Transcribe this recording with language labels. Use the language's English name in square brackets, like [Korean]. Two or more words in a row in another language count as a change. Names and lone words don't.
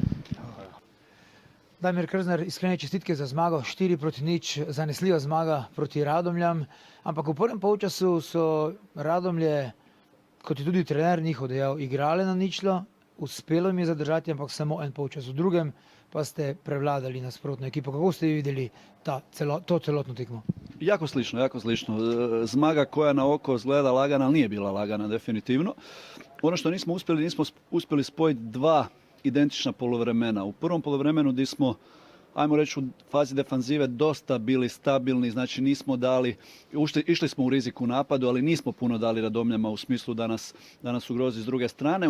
[Slovenian] Damir Krznar, iskrene čestitke za zmago, 4-0, zanesljiva zmaga proti Radomljam, ampak v prvem polčasu so Radomlje, kot je tudi trener njihov dejal, igrale na ničlo, uspelo jim je zadržati, ampak samo en polčas. V drugem pa ste prevladali nasprotno ekipo. Kako ste videli to celotno tekmo? [Croatian] Jako slično. Zmaga koja na oko izgleda lagana, ali nije bila lagana definitivno. Ono što nismo uspjeli spojiti 2 identična poluvremena. U prvom poluvremenu gdje smo, ajmo reći, u fazi defanzive dosta bili stabilni, znači nismo dali, išli smo u riziku napadu, ali nismo puno dali Radomljama u smislu da nas ugrozi s druge strane.